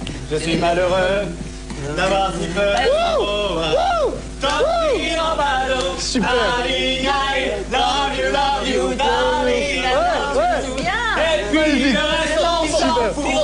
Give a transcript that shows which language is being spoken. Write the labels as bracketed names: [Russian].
[French] Je suis malheureux d'avoir si peu de en ballon. Super. [English] Darling, I love you, darling. [French] Et puis le reste, on s'en fout.